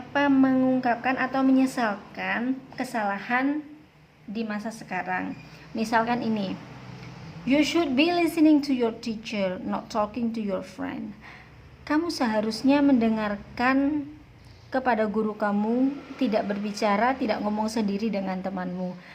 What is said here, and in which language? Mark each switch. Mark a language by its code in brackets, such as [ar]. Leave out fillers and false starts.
[id] mengungkapkan atau menyesalkan kesalahan di masa sekarang. Misalkan ini, [en] you should be listening to your teacher, not talking to your friend. [id] Kamu seharusnya mendengarkan kepada guru kamu, tidak berbicara, tidak ngomong sendiri dengan temanmu.